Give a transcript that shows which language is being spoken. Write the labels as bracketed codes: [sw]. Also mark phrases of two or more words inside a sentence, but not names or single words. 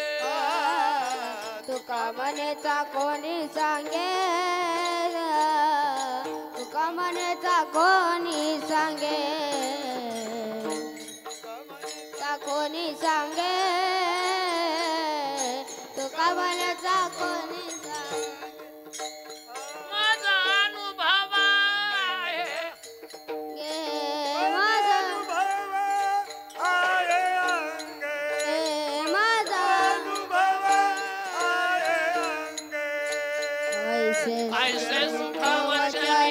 [mr] तुका म्हणेचा कोणी सांगे. तुका म्हणेचा कोणी सांगे. ता कोणी सांगे. तुका म्हणेचा कोणी सांगे. माझा अनुभव आहे, माझा ऐसे सुखवचनी